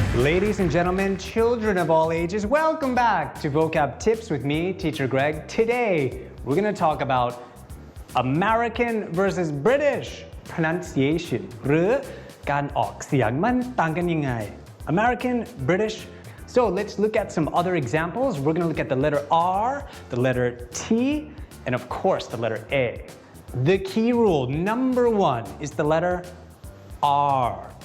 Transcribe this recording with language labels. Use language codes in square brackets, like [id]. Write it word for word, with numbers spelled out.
[en] Ladies and gentlemen, children of all ages, welcome back to Vocab Tips with me, Teacher Greg. Today, we're going to talk about American versus British pronunciation [th] หรือการออกเสียงมันต่างกันยังไง [en] American, British. So let's look at some other examples. We're going to look at the letter R, the letter T, and of course the letter A. The key rule number one is the letter R.